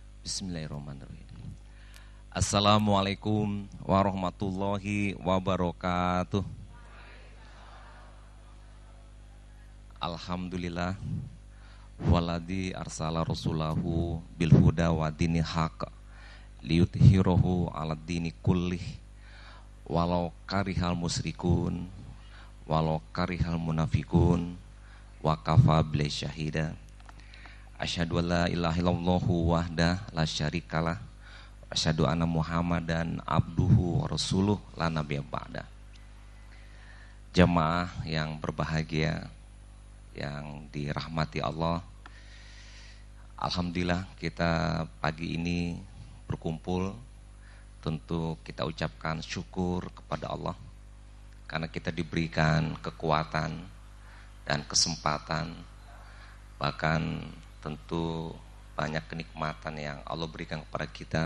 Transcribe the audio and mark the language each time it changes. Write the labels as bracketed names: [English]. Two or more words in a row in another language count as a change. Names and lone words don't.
[Arabic] بسم الله الرحمن الرحيم. السلام عليكم ورحمة الله وبركاته. الحمد لله والذي أرسل رسوله بالهدى ودين حق ليظهره على الدين كله ولو كره المشركون ولو كره المنافقون وكفى بالله شهيدا. أشهد أن لا إله إلا الله وحده لا شريك له وأشهد أن محمدا عبده ورسوله لا نبي بعده. [Indonesian] Jemaah yang berbahagia, yang dirahmati Allah, alhamdulillah kita pagi ini berkumpul. Tentu kita ucapkan syukur kepada Allah karena kita diberikan kekuatan dan kesempatan, bahkan tentu banyak kenikmatan yang Allah berikan kepada kita.